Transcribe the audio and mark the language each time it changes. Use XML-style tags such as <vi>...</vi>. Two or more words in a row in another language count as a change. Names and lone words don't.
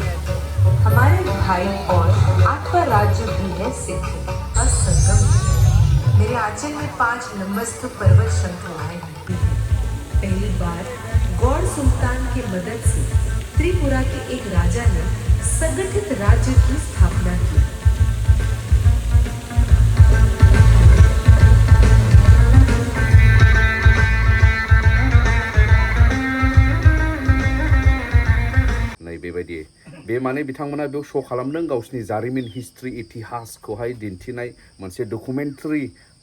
<hi>हमारे भाई और 8वां राज्य भी है सिक्किम और संगम मेरे आंचल में 5 नमस्त पर्वत श्रृंखलाएं होती हैं पहली बार गौड़ सुल्तान की मदद से त्रिपुरा के एक राजा ने संगठित राज्य की स्थापना की</hi> <brx>बेबायदि बे माने बिथांमोना बेयाव श' खालामदों गावसिनि जारिमिन हिस्ट्रि इतिहासखौहाय दिन्थिनाय मोनसे डकुमेन्टारि</brx>